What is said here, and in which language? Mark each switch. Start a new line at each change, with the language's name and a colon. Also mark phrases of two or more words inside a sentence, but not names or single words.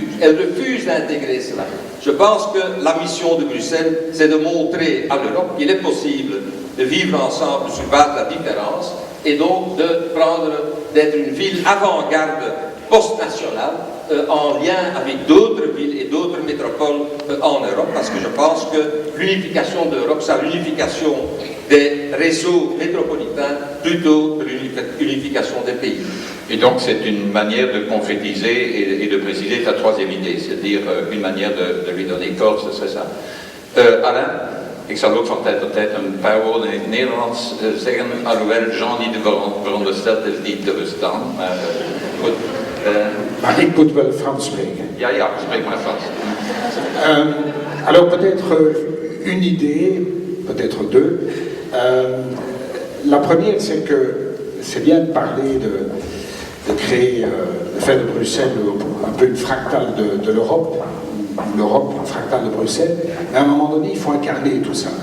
French: Elle refuse d'intégrer cela. Je pense que la mission de Bruxelles, c'est de montrer à l'Europe qu'il est possible de vivre ensemble sur base de la différence et donc d'être une ville avant-garde post-nationale en lien avec d'autres villes et d'autres métropoles en Europe, parce que je pense que l'unification de l'Europe, c'est l'unification des réseaux métropolitains plutôt que l'unification des pays. Et donc c'est une manière de concrétiser et de préciser ta 3e idée, c'est-à-dire une manière de lui donner corps, ce serait ça. Alain,
Dutch: ik zal ook van tijd tot tijd een paar woorden in het Nederlands zeggen, alhoewel Jean niet verondersteld is die te verstaan, maar goed. Maar ik moet wel Frans spreken. Ja, spreek maar Frans.
French: Alors peut-être une idée peut-être deux. La première, c'est que c'est bien de parler de créer, de faire de Bruxelles un peu une fractale de l'Europe, l'Europe une fractale de Bruxelles, mais à un moment donné, il faut incarner tout ça.